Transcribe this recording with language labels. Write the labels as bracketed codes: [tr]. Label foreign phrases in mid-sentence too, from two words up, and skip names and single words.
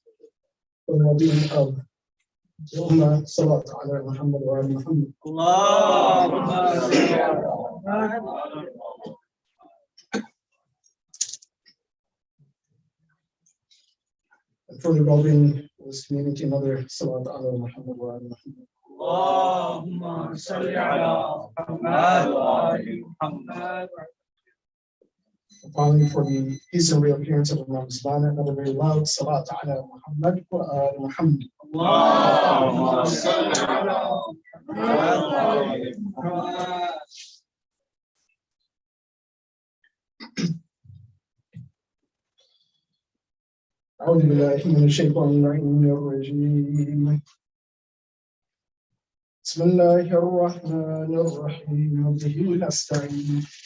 [ar] اللهم صل على محمد وعلى محمد. اللهم صل على محمد. [en] For the well-being of this community, another [ar] صلوات على محمد وعلى محمد. اللهم صل على محمد وعلى محمد. [en] Finally, for the peace and reappearance of Ramadhan, another very loud [ar] صلاة على محمد وعلى محمد. اللهم صل على محمد وعلى محمد. أعوذ بالله من الشيطان الرجيم. بسم الله الرحمن الرحيم. وبه نستعين.